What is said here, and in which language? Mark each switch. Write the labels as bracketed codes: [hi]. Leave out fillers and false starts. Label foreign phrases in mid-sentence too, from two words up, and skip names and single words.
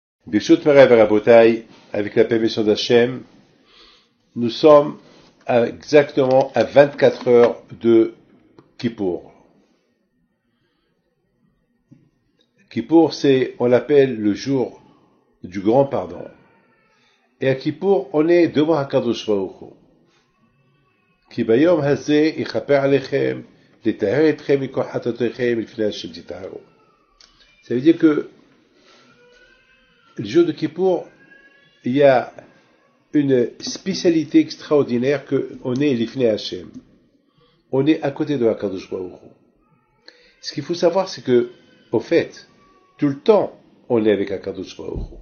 [he] ברשות מרן ורבותי, [fr] avec la permission d'Hachem, nous sommes exactement à 24 heures de Kippour. Kippour, on l'appelle le jour du grand pardon. Et à Kippour, on est devant [he] הקדוש ברוך הוא. כי ביום הזה יכפר עליכם, לטהר אתכם מכל חטאתיכם לפני השם תטהרו. [fr] Ça veut dire que le jour de Kippour, il y a une spécialité extraordinaire qu'on est [he] לפני השם. [fr] On est à côté de [he] הקדוש ברוך הוא. [fr] Ce qu'il faut savoir, c'est que, au fait, tout le temps, on est avec [he] הקדוש ברוך הוא.